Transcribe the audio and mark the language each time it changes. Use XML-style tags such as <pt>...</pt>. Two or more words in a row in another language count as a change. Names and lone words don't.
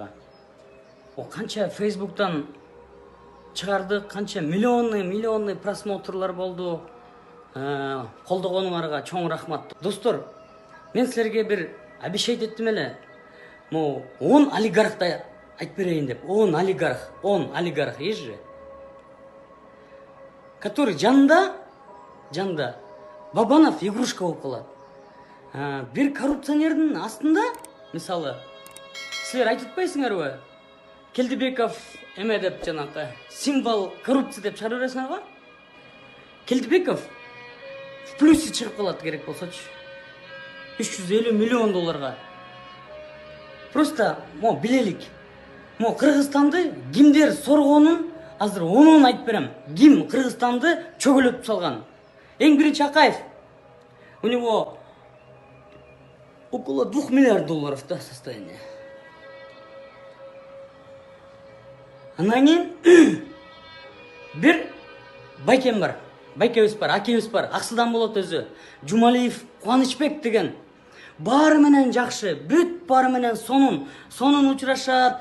<ky>Канча Facebook'tan чыгарды, канча миллионный просмотрлар болду. Колдогонуңарга чоң рахмат. Достор, мен силерге бир обещать эттим эле. 10 олигархты айтып берейин деп.</ky> <ru>10 олигарх есть же.</ru> <ky>Который жанында Бабанов игрушка болуп калат. Бир коррупционердин астында, мисалы, силер айтып атпайсыңарбы? Келдибеков эме деп жанакы</ky> <ru>символ коррупция</ru> <ky>деп чыгарып бересиңарбы? Келдибеков</ky> <ru>в плюсе</ru> <ky>чыгып калат керек болсочу. 350 миллион долларга. Просто билелик. Кыргызстанды кимдер соргонун азыр онун айтып берем. Ким Кыргызстанды чөгөлөтүп салган? Эң биринчи Акаев.</ky> <ru>У него около 2 миллиард долларов состояние.</ru> <ky>Анан кийин бир байкем бар. Байкебиз бар, акебиз бар. Аксыдан болот өзү. Жумалиев Кубанычбек деген. Баары менен жакшы, бүт баары менен сонун учурашат.</ky>